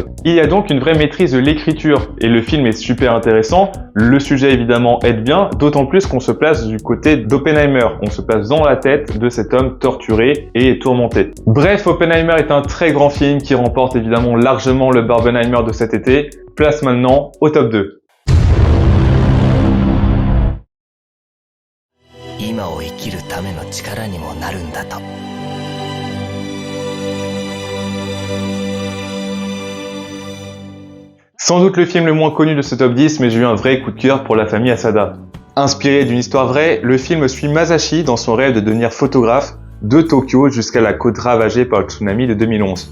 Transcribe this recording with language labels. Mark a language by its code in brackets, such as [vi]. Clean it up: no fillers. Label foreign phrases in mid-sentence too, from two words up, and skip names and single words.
[fr] Il y a donc une vraie maîtrise de l'écriture et le film est super intéressant, le sujet évidemment aide bien, d'autant plus qu'on se place du côté d'Oppenheimer, on se place dans la tête de cet homme torturé et tourmenté. Bref, Oppenheimer est un très grand film qui remporte évidemment largement le Barbenheimer de cet été, place maintenant au top 2. [ja] 今を生きるための力にもなるんだと。 [fr] Sans doute le film le moins connu de ce top 10, mais j'ai eu un vrai coup de cœur pour la famille Asada. Inspiré d'une histoire vraie, le film suit Masashi dans son rêve de devenir photographe de Tokyo jusqu'à la côte ravagée par le tsunami de 2011.